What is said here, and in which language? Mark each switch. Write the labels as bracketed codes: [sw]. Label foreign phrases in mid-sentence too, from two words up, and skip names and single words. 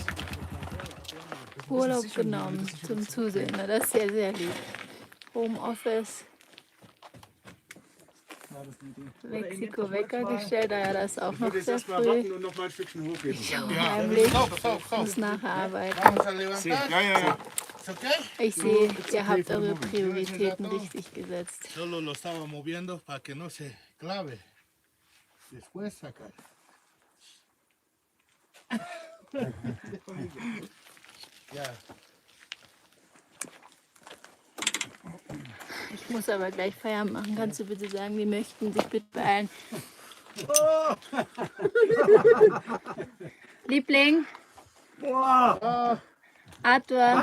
[de] Urlaub genommen zum Zusehen. Na, das ist sehr, sehr lieb. Homeoffice, Ja, das ist eine Idee. Mexiko Wecker gestellt. Ah ja, das ist auch Ich noch würde jetzt sehr erstmal früh. warten und noch mal ein Stückchen hochheben. Heimlich, Stop. muss nachher arbeiten. [es] Vamos a levantar. [de] Ja. [es] ¿Es okay? [de] Ich sehe, ihr habt eure Prioritäten richtig gesetzt. [es] Solo lo estaba moviendo para que no se clave. Después sacar. Ya. [de] Ich muss aber gleich Feierabend machen. Kannst du bitte sagen, wir möchten sich bitte beeilen. Liebling, Arthur.